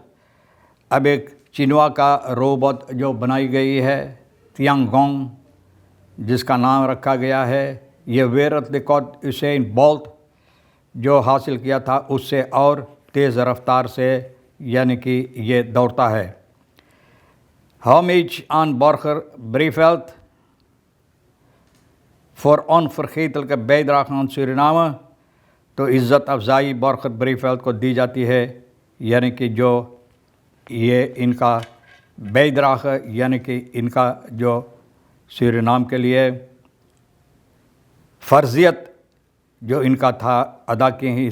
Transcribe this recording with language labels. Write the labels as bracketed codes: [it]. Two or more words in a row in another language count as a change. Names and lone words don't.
[hns] अब एक चिनवा का रोबोट जो बनाई गई है तियांगोंग, जिसका नाम रखा गया है, ये [en] world record [hns] यूसैन बोल्ट जो हासिल किया था उससे और तेज़ रफ्तार से, यानी कि ये दौड़ता है। [nl] Homage aan Borger Breiveld voor onvergetelijke bijdrage aan Suriname। [hns] तो इज़्ज़त अफजाई बॉर्खर ब्रीफेल्ड को दी जाती है, यानी कि जो ये इनका बैदराख, यानी कि इनका जो सूरीनाम के लिए फ़र्ज़ियत जो इनका था अदा की हैं।